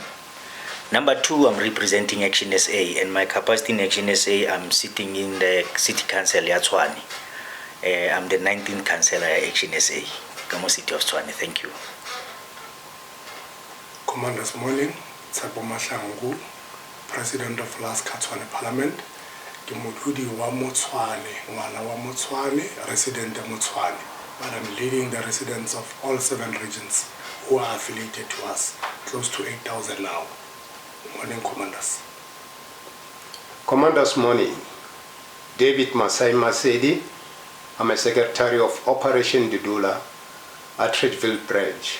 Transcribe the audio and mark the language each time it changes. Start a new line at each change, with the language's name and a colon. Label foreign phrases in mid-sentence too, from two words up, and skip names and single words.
English: Number two, I'm representing Action SA, and my capacity in Action SA, I'm sitting in the City Council at Tshwane. I'm the 19th councillor at Action SA, Kamo City of Tshwane. Thank you. Commanders morning, Tsapo Mahlangu, President of Last Tshwane Parliament.
Northern Sotho: Ke modudi wa Tshwane, ngwana wa Tshwane,
English: resident of Tshwane. But I'm leading the residents of all 7 regions who are affiliated to us, close to 8,000 now. Morning, Commanders. Commanders morning. David Masai Masedi. I'm a Secretary of Operation Dudula at Ridgeville Branch.